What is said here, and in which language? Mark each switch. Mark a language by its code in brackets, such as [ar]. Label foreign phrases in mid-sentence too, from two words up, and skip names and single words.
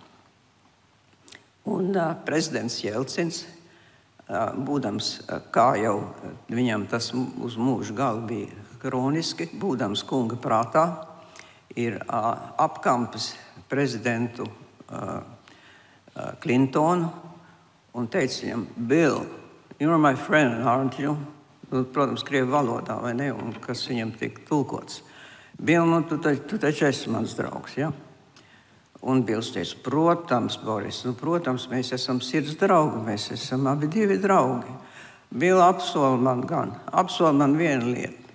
[lv] Un prezidents Jelcins, būdams, kā jau viņam tas uz mūžu galu bija kroniski, būdams kunga prātā, ir apkampis prezidentu Klintonu un teica viņam, [en] Bill, you're my friend, aren't you? [lv] Protams, krievu valodā, vai ne, un kas viņam tika tulkots. Bill, tu taču esi mans draugs, ja? Un Bills teica, protams, Boris, protams, mēs esam sirds draugi, mēs esam abi divi draugi. Bill apsola man vienu lietu.